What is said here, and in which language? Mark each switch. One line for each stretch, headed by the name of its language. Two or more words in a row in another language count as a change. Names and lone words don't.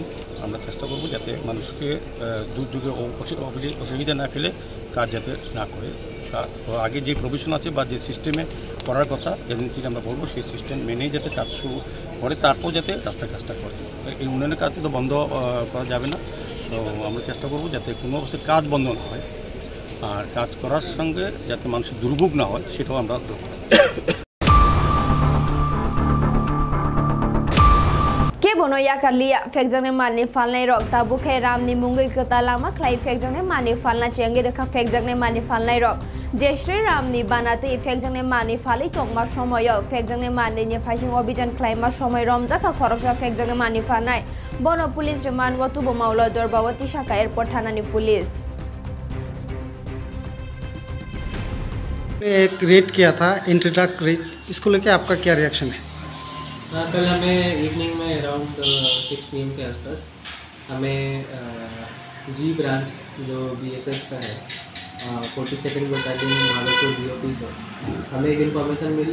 Bangla: আমরা চেষ্টা করব যাতে মানুষকে দুর্যোগে অসুবিধা না ফেলে কাজ যাতে না করে, আগে যে প্রভিশন আছে বা যে সিস্টেমে করার কথা এজেন্সিকে আমরা বলবো সেই সিস্টেম মেনেই যাতে কাজ শুরু করে, তারপর যাতে রাস্তায় কাজটা করে। এই উন্নয়নের কাজ তো বন্ধ করা যাবে না। তো আমরা চেষ্টা করব যাতে কোনো অবস্থায় কাজ বন্ধ না হয়, আর কাজ করার সঙ্গে যাতে মানুষের দুর্ভোগ না হয় সেটাও আমরা লক্ষ্য রাখছি।
Kok Borok: Bono yakarlia fekjangne mani falnai rok tabu khai ramni mungui kota lama khlai fekjangne mani falna chengi rekha fekjangne mani falnai rok jeshri ramni banate fekjangne mani fali tongma somoyo fekjangne mani ni phasing obhijan khlaima somoy romjaka khoroksa fekjangne mani falnai bono
English: police remand
Kok Borok: watu bomaulo dorbawati shaka airport thanani police
Hindi: एक रेड किया था,
English: interdrug raid,
Hindi: इसको लेके आपका क्या रिएक्शन है? कल हमें इवनिंग में अराउंड 6 PM के आसपास हमें
English: G branch
Hindi: जो BSF का है 42nd बटालियन भागलपुर DOP से हमें एक इन्फॉर्मेशन मिली।